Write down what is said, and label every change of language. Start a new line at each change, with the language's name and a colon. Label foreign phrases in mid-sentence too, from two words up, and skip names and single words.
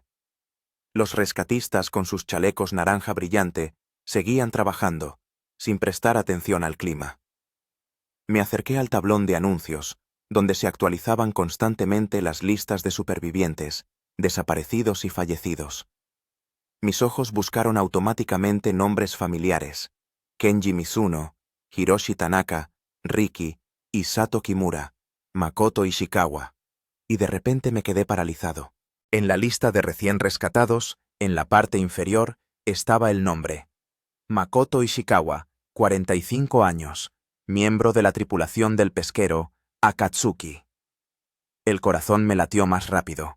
Spanish: Los rescatistas con sus chalecos naranja brillante seguían trabajando, sin prestar atención al clima. Me acerqué al tablón de anuncios, donde se actualizaban constantemente las listas de supervivientes, desaparecidos y fallecidos. Mis ojos buscaron automáticamente nombres familiares: Kenji Mizuno, Hiroshi Tanaka, Riki, Sato Kimura, Makoto Ishikawa. Y de repente me quedé paralizado. En la lista de recién rescatados, en la parte inferior, estaba el nombre: Makoto Ishikawa, 45 años, miembro de la tripulación del pesquero Akatsuki. El corazón me latió más rápido.